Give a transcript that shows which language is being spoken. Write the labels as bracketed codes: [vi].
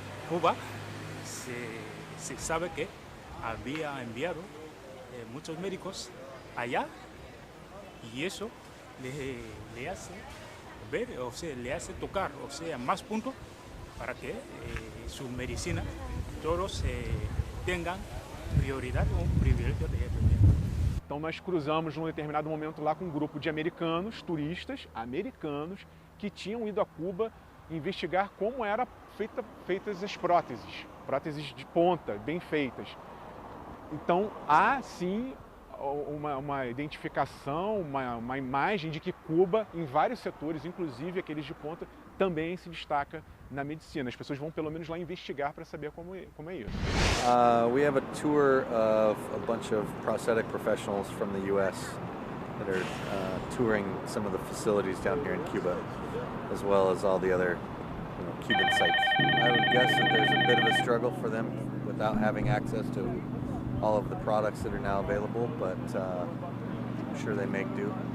[es] Cuba se sabe que había enviado muchos médicos allá y eso le hace ver, o sea, le hace tocar, o sea, más puntos para que su medicina todos [pt] tenham prioridade ou privilégio de atendimento. Então nós cruzamos num determinado momento lá com um grupo de americanos, turistas americanos, que tinham ido a Cuba investigar como eram feitas as próteses de ponta, bem feitas. Então há sim uma identificação, uma imagem de que Cuba, em vários setores, inclusive aqueles de ponta, também se destaca na medicina. As pessoas vão pelo menos lá investigar para saber como é isso. [en] We have a tour of a bunch of prosthetic professionals from the U.S. that are touring some of the facilities down here in Cuba, as well as all the other Cuban sites. I would guess that there's a bit of a struggle for them without having access to all of the products that are now available, but I'm sure they make do.